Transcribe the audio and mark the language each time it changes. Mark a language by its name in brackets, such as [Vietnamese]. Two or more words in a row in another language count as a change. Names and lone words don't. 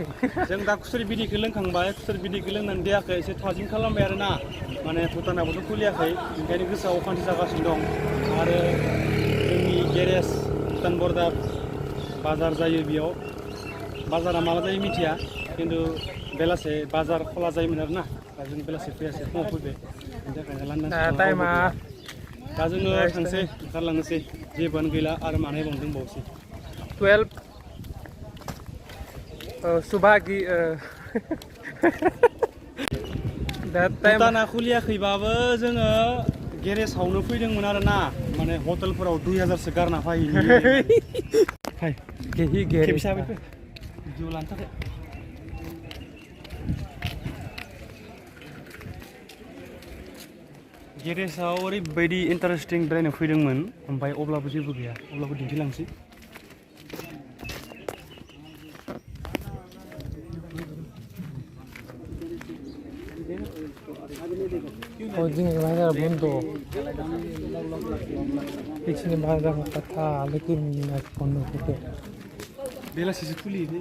[Bodo] जों दा खुसेर बिदैखौ लोंखांबाय खुसेर बिदैखौ लोंनानै देहाखौ एसे थाजिम खालामबाय आरो ना माने भुटानाबोथ' खुलियाखै ओंखायनो गोसोआव अखान्थि जागासिनो दं आरो जोंनि गेरेज भुटान बर्डार बाजार जायो बेयाव बाजारा माला जायो मिथिया खिन्थु बेलासे बाजार खला जायोमोन आरो ना दा जों बेलासे फैयासै फुङाव फैबाय बेनि थाखायनो लांदां टाइमा दा जोङो थांसै ओंखारलांनोसै जेबोआनो गैला आरो माने दंबावोसै [Hindi] 12 सुबह की [Bodo] भुटाना खुलियाखैबाबो जोङो गेरेजावनो फैदोंमोन आरो ना माने हटेलफोराव 2000सो गारना फैयो फाय खेबसे हाबैफै भिडिअ लानो थाखाय गेरेजाव ओरैबायदि इन्टारेस्टिं बेरायनो फैदोंमोन ओमफ्राय अब्लाबो जेबो गैया अब्लाबो दिन्थिलांसै जोंनि बाजार बन्द बिसिनि बाजारखौ कथा [Hindi] लेकिन बन्द होते [Bodo] बेलासिसो खुलियो